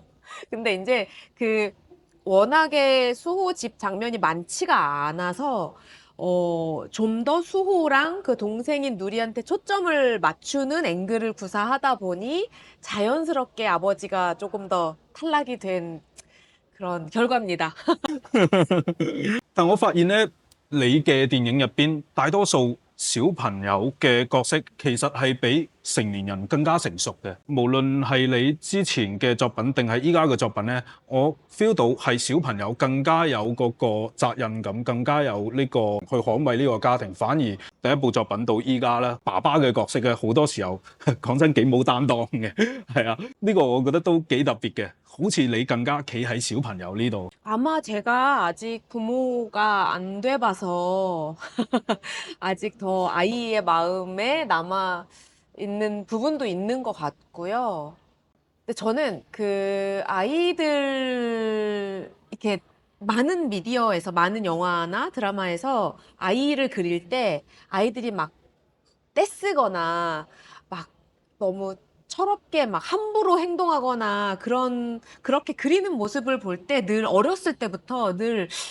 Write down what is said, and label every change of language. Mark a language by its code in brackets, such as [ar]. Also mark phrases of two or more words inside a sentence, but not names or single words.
[ko] 근데 이제 그 워낙에 수호 집 장면이 많지가 않아서 좀 더 수호랑 그 동생인 누리한테 초점을 맞추는 앵글을 구사하다 보니 자연스럽게 아버지가 조금 더 탈락이 된 그런 결과입니다. [yue] 但我發現咧，你嘅電影入邊大多數小朋友嘅角色其實係比成年人更加成熟嘅。無論係你之前嘅作品定係依家嘅作品咧，我 feel 到係小朋友更加有嗰個責任感，更加有呢個去捍衛呢個家庭。反而第一部作品到依家咧，爸爸嘅角色咧好多時候講真幾冇擔當嘅，係啊，呢個我覺得都幾特別嘅。好似你更加企喺小朋友呢度。 [ko] 아마 제가 아직 부모가 안 돼봐서 아직 더 아이의 마음에 남아 있는 부분도 있는 것 같고요. 근데 저는 그 아이들 이렇게 많은 미디어에서 많은 영화나 드라마에서 아이를 그릴 때 아이들이 막 떼쓰거나 막 너무 철없게 막 함부로 행동하거나 그렇게 그리는 모습을 볼 때 늘 어렸을 때부터 늘